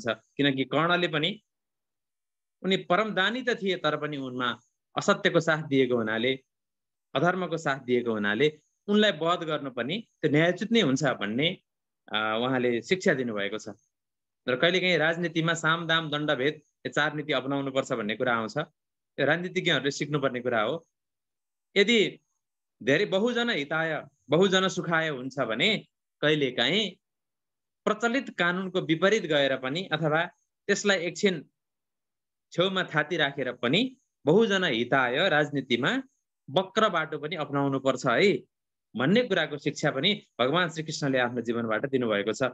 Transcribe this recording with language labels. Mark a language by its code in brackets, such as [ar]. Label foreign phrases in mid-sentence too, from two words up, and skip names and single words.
[ne] किनकि कर्णले पनि उनी परमदानी त थिए, तर पनि उनमा असत्यको साथ दिएको हुनाले, अधर्मको साथ दिएको हुनाले उनलाई वध गर्नु पनि त्यो न्यायोचित नै हुन्छ भन्ने उहाँले शिक्षा दिनुभएको छ। र कहिलेकाहीँ राजनीतिमा साम दाम दण्डभेद यो 4 नीति अपनाउनु पर्छ भन्ने कुरा आउँछ। यो राजनीतिज्ञहरूले सिक्नुपर्ने कुरा हो। यदि धेरै [sa] बहुजन हिताय बहुजन सुखाय [ne] हुन्छ भने कहिलेकाहीँ प्रचलित कानुनको विपरीत गएर पनि, अथवा त्यसलाई एकछिन छेउमा थाती राखेर पनि [sa] बहुजन हिताय [ne] राजनीतिमा वक्र बाटो पनि अपनाउनु पर्छ है भन्ने कुराको शिक्षा पनि भगवान श्रीकृष्णले आफ्नो जीवनबाट दिनुभएको छ।